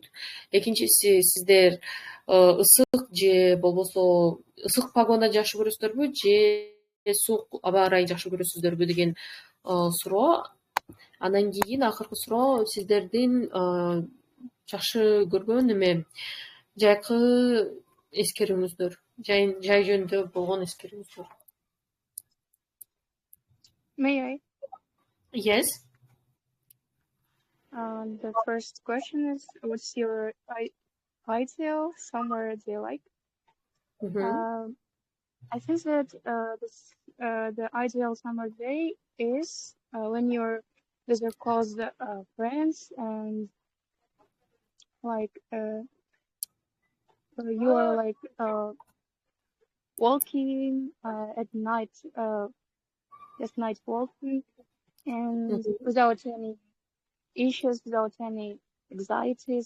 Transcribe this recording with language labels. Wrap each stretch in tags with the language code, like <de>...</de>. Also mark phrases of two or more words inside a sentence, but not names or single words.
<ky>Экинчиси сиздер ысык же болбосо ысык погода жакшы көрөсүздөрбү же суук аба ырайын жакшы көрөсүздөрбү деген суроо. Анан кийин акыркы суроо сиздердин жакшы көргөн эме жайкы эскерүүңүздөр, жай жөнүндө болгон эскерүүңүздөр.</ky> <en>May I? Yes. The first question is, what's your ideal summer day like? I think that the ideal summer day is when you're with your close friends and like you are like walking at night, just night walking, and without any issues, without any anxieties.</en>